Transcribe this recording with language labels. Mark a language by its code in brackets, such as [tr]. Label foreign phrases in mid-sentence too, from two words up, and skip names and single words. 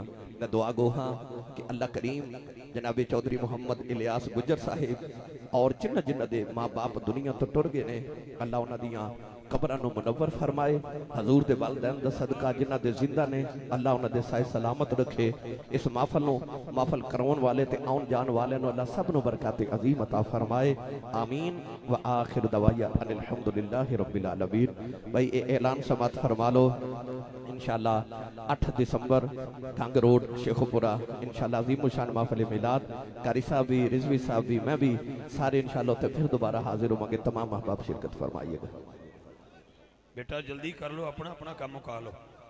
[pa] میں دعا گوہا کہ اللہ کریم جنابِ چوہدری محمد الیاس گجر صاحب اور جنہاں جنہاں دے ماں باپ دنیا توں ٹر گئے نے، اللہ انہاں دیاں قبراں نوں منور فرمائے. حضور دے والدین دا صدقہ جنہاں دے زندہ نے، اللہ انہاں دے سائے سلامت رکھے. اس محفل نوں محفل کرواؤن والے تے آؤن جان والے نوں اللہ سب نوں برکت عظیم عطا فرمائے. [ar] آمين وآخر دعوايا أن الحمد لله رب العالمين. [ur] بھائی یہ اعلان سماعت فرما لو، ان شاء اللہ 8 دسمبر ڈھنگ روڈ شیخوپورہ ان شاء اللہ عظیم شان محفل میلاد. قاری صاحب بھی، رضوی صاحب بھی، میں بھی سارے ان شاء اللہ پھر دوبارہ حاضر ہوں گے. تمام احباب شرکت فرمائیےگا. [pa] بیٹا جلدی کر لو، اپنا اپنا کام مکا لو.